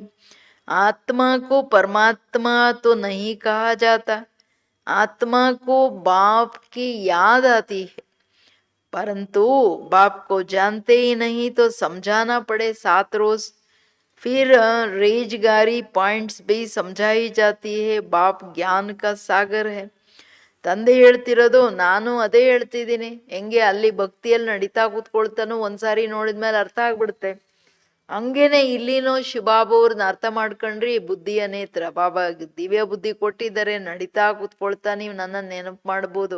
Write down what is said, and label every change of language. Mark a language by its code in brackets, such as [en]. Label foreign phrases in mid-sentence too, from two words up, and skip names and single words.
[hi] आत्मा को परमात्मा तो नहीं कहा जाता, आत्मा को बाप की याद आती है, परंतु बाप को जानते ही नहीं तो समझाना पड़े 7 रोज. फिर रेजगारी पॉइंट्स भी समझाई जाती है. बाप ज्ञान का सागर है. [kn] ತಂದೆ ಹೇಳ್ತಿರೋದು ನಾನು ಅದೇ ಹೇಳ್ತಿದ್ದೀನಿ. ಹೆಂಗೆ ಅಲ್ಲಿ ಭಕ್ತಿಯಲ್ಲಿ ನಡೀತಾ ಕೂತ್ಕೊಳ್ತಾನೋ ಒಂದ್ಸಾರಿ ನೋಡಿದ್ಮೇಲೆ ಅರ್ಥ ಆಗ್ಬಿಡುತ್ತೆ, ಹಂಗೇನೆ ಇಲ್ಲಿನೋ ಶಿವಬಾಬಾ ಅವ್ರನ್ನ ಅರ್ಥ ಮಾಡ್ಕೊಂಡ್ರಿ ಬುದ್ಧಿಯ ನೇತ್ರ. ಬಾಬಾ ದಿವ್ಯ ಬುದ್ಧಿ ಕೊಟ್ಟಿದ್ದಾರೆ, ನಡೀತಾ ಕೂತ್ಕೊಳ್ತಾ ನೀವು ನನ್ನ ನೆನಪು ಮಾಡ್ಬೋದು.